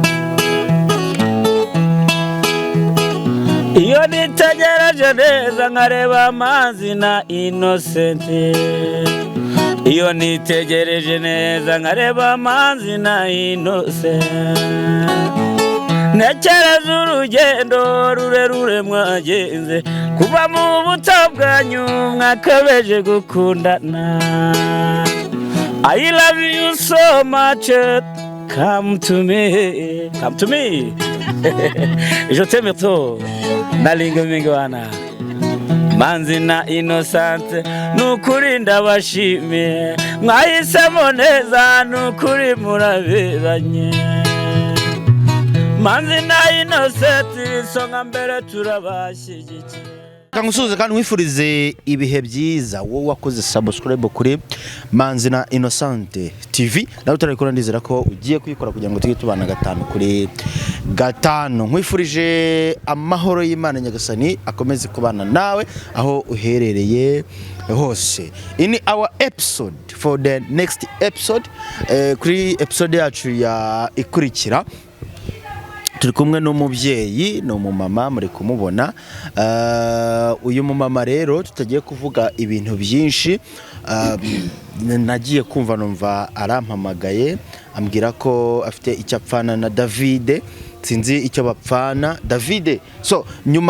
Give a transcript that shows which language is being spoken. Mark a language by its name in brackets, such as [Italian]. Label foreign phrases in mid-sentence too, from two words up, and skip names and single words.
[Kinyarwanda] iyo nitegereje neza nkareba Manzi na Innocent iyo nitegereje neza nkareba Manzi na Innocent ntekereza urugendo rurerure mwagenze kuva mu buto bwanyu mwakabeje gukundana [English] I love you so much come to me [French] je t'aime trop [Lingala] nalinga mingi [Kinyarwanda] wana Manzi na Innocent nukuri ndabashimiye mwahisemo neza nukuri muraberanye Manzi na Innocent songa mbere turabashyigikiye kangusuze kandi wifurize ibihe byiza wowe wakoze subscribe kuri Manzi na Innocent TV nawe utarabikora ndizera ko ugiye kuyikora kugira ngo tujye tubana 5 kuri 5 nkwifurije amahoro y'Imana Nyagasani akomeze kubana nawe aho uherereye hose [English] in our episode for the next episode [Kinyarwanda] kuri episode yacu ya ikurikira turi kumwe n'umubyeyi no mumama muri kumubona uyu mumama rero tutagiye kuvuga ibintu byinshi nagiye kumva numva arampamagaye ambwira ko afite icyapfana na David sinzi icyo bapfana David so nyuma